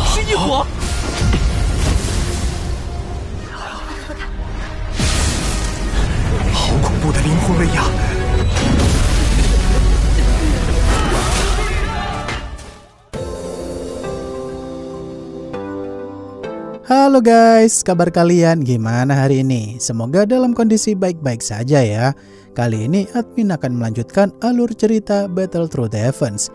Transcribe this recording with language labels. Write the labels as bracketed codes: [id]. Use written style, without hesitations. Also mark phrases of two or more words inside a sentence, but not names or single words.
[zh] 异火。好恐怖的灵魂威压！ [id] Halo guys, kabar kalian gimana hari ini? Semoga dalam kondisi baik-baik saja ya. Kali ini admin akan melanjutkan alur cerita Battle Through the Heavens.